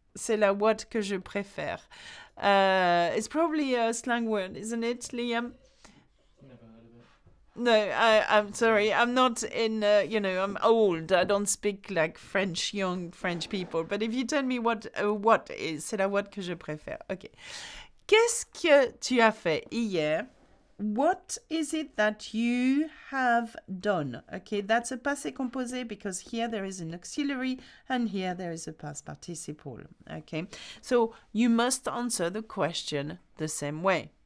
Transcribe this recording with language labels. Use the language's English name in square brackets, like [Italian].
[French] C'est la what que je préfère. [English] It's probably a slang word, isn't it, Liam? Never heard of it. No, I'm sorry. I'm not in, I'm old. I don't speak like French, young French people. But if you tell me what is, [French] c'est la what que je préfère. [English] OK. [French] Qu'est-ce que tu as fait hier? [English] What is it that you have done? Okay, that's a passé composé because here there is an auxiliary and here there is a past participle. Okay, so you must answer the question the same way.